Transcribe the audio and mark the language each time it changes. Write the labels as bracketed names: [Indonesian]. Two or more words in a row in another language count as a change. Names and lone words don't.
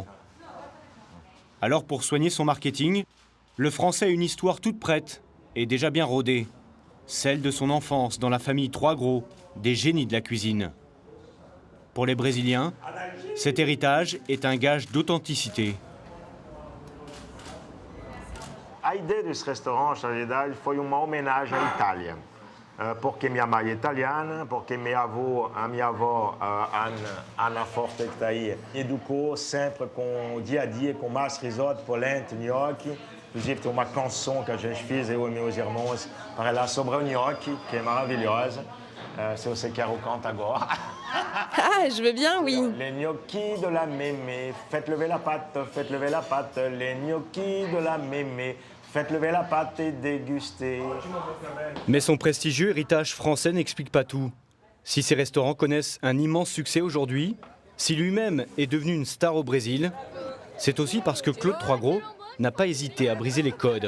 [French] Alors pour soigner son marketing, le Français a une histoire toute prête et déjà bien rodée. Celle de son enfance dans la famille Troisgros, des génies de la cuisine. Pour les Brésiliens, cet héritage est un gage d'authenticité. [Portuguese] A ideia desse restaurante, na verdade, foi uma homenagem à Itália. Porque minha mãe é italiana, porque a minha avó, Ana Forte, que está aí, educou sempre com o dia a dia, com massa, risoto, polenta, gnocchi. Inclusive, tem uma canção que a gente fez, eu e meus irmãos, para lá sobre o gnocchi, que é maravilhosa. Se você quer, eu canto agora. [French] Ah, je veux bien, oui. Les gnocchis de la mémé, faites lever la pâte, les gnocchis de la mémé. Faites lever la pâte et dégustez. Mais son prestigieux héritage français n'explique pas tout. Si ces restaurants connaissent un immense succès aujourd'hui, si lui-même est devenu une star au Brésil, c'est aussi parce que Claude Troisgros n'a pas hésité à briser les codes.